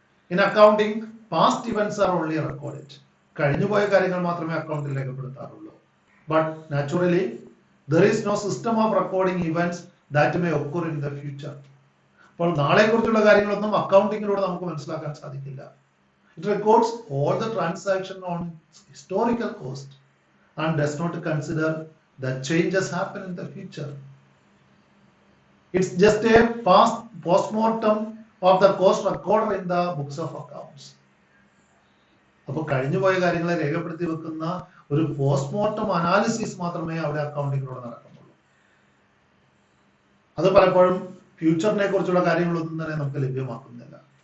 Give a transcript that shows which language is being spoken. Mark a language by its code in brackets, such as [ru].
[en] In accounting past events are only recorded. [ml] കഴിഞ്ഞുപോയ കാര്യങ്ങൾ മാത്രമേ അക്കൗണ്ടിൽ രേഖപ്പെടുത്താറുള്ളൂ. [en] But naturally there is no system of recording events that may occur in the future. [ml] അപ്പോൾ നാളെ കുറിച്ചുള്ള കാര്യങ്ങളൊന്നും അക്കൗണ്ടിങ്ങിലൂടെ നമുക്ക് മനസ്സിലാക്കാൻ സാധിക്കില്ല. [en] It records all the transaction on historical cost and does not consider the changes happen in the future. It's just a post-mortem of the cost recorded in the books of accounts. [ml] അപ്പോൾ കഴിഞ്ഞുപോയ കാര്യങ്ങളെ രേഖപ്പെടുത്തി വെക്കുന്ന ഒരു postmortem analysis മാത്രമേ അവിടെ അക്കൗണ്ടിങ്ങിലൂടെ നടക്കുന്നുള്ളൂ. അത് പലപ്പോഴും ഫ്യൂച്ചറിനെ കുറിച്ചുള്ള കാര്യങ്ങളൊന്നും തന്നെ നമുക്ക് ലഭ്യമാക്കുന്നില്ല.